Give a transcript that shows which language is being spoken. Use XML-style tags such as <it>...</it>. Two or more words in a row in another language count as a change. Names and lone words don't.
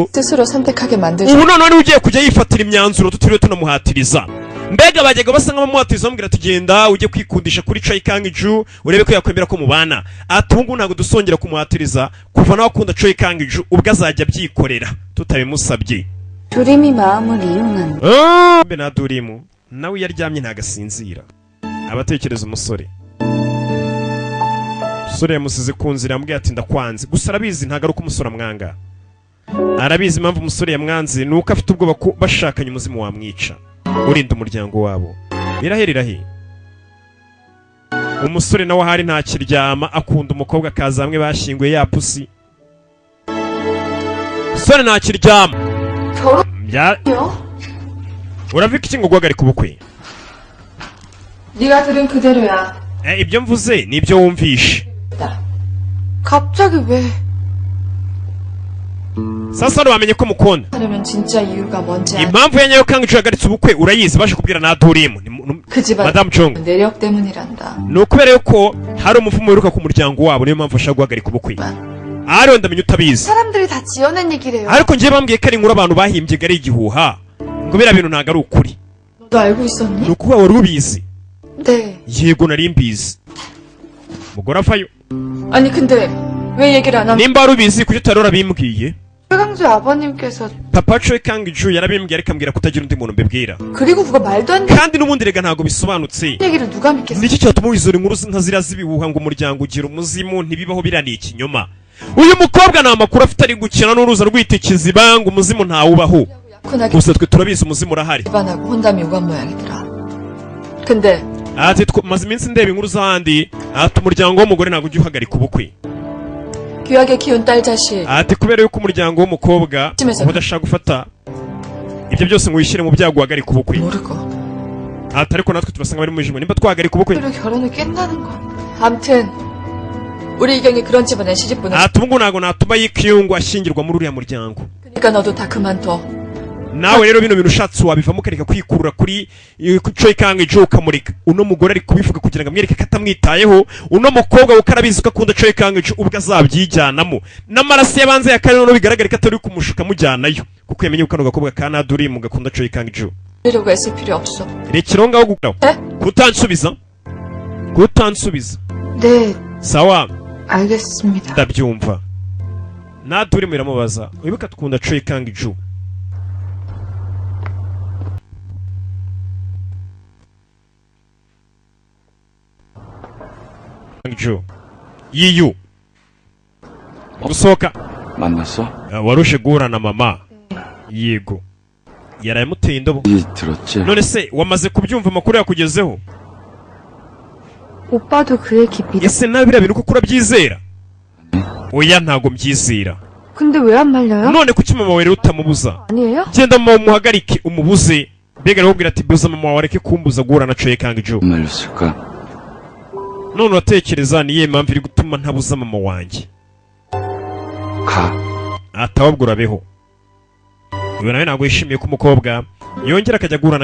<ko>스스로 선택하게 만들죠.</ko> <rw>ubu noneho niwe ugiye kujya yifatira imyanzuro tutiriwe tunamuhatiriza. mbega bajyaga basa nk'abamuhatiriza bamubwira tugenda ujye kwikundisha kuri Choi Kang-joo urebe ko yakwemera ko mubana. ati ubu ngubu ntabwo dusongera kumuhatiriza kuva nawe akunda Choi Kang-joo ubwo azajya abyikorera tutabimusabye.</rw> <ko>두림이 마음을 이용한</ko> <rw>mbe na Durimu nawe iyo aryamye ntagasinzira aba atekereza umusore. umusore yamusize ku nzira yamubwiye ati ndakwanze gusa arabizi ntabwo ari uko umusore amwanga. arabizi impamvu umusore yamwanze ni uko afite ubwoba ko bashakanye umuzimu wamwica urinda umuryango wabo. irahe umusore nawe ahari ntakiryama akunda umukobwa akaza hamwe bashyinguye ya pusi. umusore ntakiryama</rw> <ko>결혼이요?</ko> <rw>uravuga iki ngo guhagarika ubukwe?</rw> <ko>네가 들은 그대로야.</ko> <rw>ibyo mvuze ni ibyo wumvishe.</rw> <ko>갑자기 왜?</ko> <rw>sasa hano bamenye ko mukunda</rw> <ko>하려면 진짜 이유가 뭔지 알...</ko> <rw>impamvu ya nyayo Kang Ju yahagaritse ubukwe urayizi baje kubwira na Durimu</rw> <ko>그 집안 Madame Chong 내력 때문이란다.</ko> <rw>ni ukubera yuko hari umuvumo wiruka ku muryango wabo niyo mpamvu ashaka guhagarika ubukwe ariyo ndamenya utabizi</rw> <ko>사람들이 다 지어낸 얘기래요.</ko> <rw>ariko njye bambwiye ko ari inkuru abantu bahimbye ari igihuha ngo biriya bintu ntabwo ari ukuri</rw> <ko>너도 알고 있었니?</ko> <rw>ni ukuba wari ubizi</rw> <ko>네.</ko> <rw>yego nari mbizi umugore avayo</rw> <ko>아니 근데 왜 얘기를 안 하면</ko> <rw>nimba wari ubizi kuki utari warabimbwiye</rw> <ko>최강주 아버님께서</ko> <rw>papa Choi Kang Ju yarabimbwiye ariko ambwira kutagira undi muntu mbibwira</rw> <ko>그리고 그거 말도 안 되는</ko> <rw>kandi n'ubundi rega ntabwo bisobanutse</rw> <ko>얘기를 누가 믿겠어?</ko> <rw>niki cyatuma wizora inkuru nka ziriya z'ibihuha ngo umuryango ugira umuzimu ntibibaho biriya ni ikinyoma uyu mukobwa nta makuru afite ari gukina n'uruza rw'itekiziba ngo umuzimu ntawubaho</rw> <ko>약혼하기</ko> <rw>gusa twe turabizi umuzimu urahari</rw> <ko>집안하고 혼담이 오간 모양이더라. 근데</ko> <rw>ati maze iminsi ndeba inkuru z'ahandi ati umuryango w'umugore ntabwo ujya uhagarika ubukwe</rw> <ko>귀하게 키운 딸 자식</ko> <rw>ati kubera yuko umuryango w'umukobwa Kimeze uba udashaka gufata ibyo byose ngo wishyire mu byago uhagarika ubukwe</rw> <ko>모르고</ko> <rw>ati ariko natwe turasanga bari mu ijimo nimba twahagarika ubukwe</rw> <ko>그리고 결혼을 깬다는 거. 암튼 우리 이경이 그런 집안에 시집 보내.</ko> <rw>ati ubu ngubu ntabwo natuma yikiyungu ashyingirwa muri uriya muryango</rw> <ko>그러니까 너도 다 그만둬.</ko> <rw>nawe rero bino bintu ushatse wabivamo ukareka kwikurura kuri Choi Kang Ju ukamurika uno mugore ari kubivuga kugira ngo amwereke ko atamwitayeho uno mukobwa kuko arabizi ko akunda Choi Kang Ju ubwo azabyijyanamo n'amaraso yabanze ya kare no bigaragara ko atari kumushuka mujyanayo kuko yamenye ko kano gakobwa ka Durimu gakunda Choi Kang Ju</rw> <ko>이러고 애쓸 필요 없어.</ko> <rw>rekera ngaho gukora</rw> <ko>에?</ko> <rw>kutansubiza</rw> <ko>네,</ko> <rw>sawa</rw> <ko>알겠습니다.</ko> <rw>ndabyumva Durimu iramubaza wibuka tukunda Choi Kang Ju Ju yiyu gusohoka</rw> <ko>만났어?</ko> <rw>warushe guhura na mama yego yarayamuteye indobo</rw> <ko>이 들었지?</ko> <rw>none se wamaze kubyumva amakuru yakugezeho</rw> <ko>오빠도 그 얘기 믿어.</ko> <rw>ese nawe biriya bintu kuko urabyizera oya ntabwo mbyizera</rw> <ko>근데 왜 안 말려요?</ko> <rw>none kuki mama wawe rero utamubuza</rw> <ko>아니에요?</ko> <rw>genda mama umuhagarike umubuze mbega aramubwira ati buza mama wawe areke kumbuza guhura na Choi Kang Ju</rw> <ko>안 말렸을까?</ko> <rw>none uratekereza niye mpamvu iri gutuma ntabuza mama wanjye</rw> <ko>가.</ko> <rw>atawabwo urabeho uyu nawe ntabwo yishimiye ko umukobwa yongera akajya guhura na</rw>